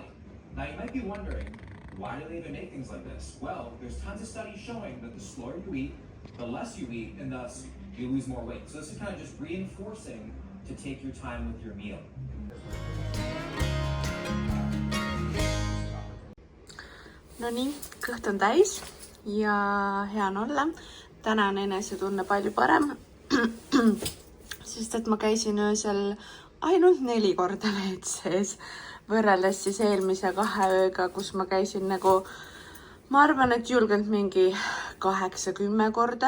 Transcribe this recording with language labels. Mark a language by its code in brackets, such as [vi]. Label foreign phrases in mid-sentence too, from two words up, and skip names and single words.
[en] Now you might be wondering, why do they even make things like this? Well, there's tons of studies showing that the slower you eat, the less you eat, and thus you lose more weight. So this is kind of just reinforcing to take your time with your meal. [et] No nii, kõht on täis ja hea on olla. Täna on enesetunne palju parem, sest et ma käisin öösel ainult 4 korda WC-s, võrreldes siis eelmise 2 ööga, kus ma käisin nagu, ma arvan, et julgelt mingi 8-10 korda.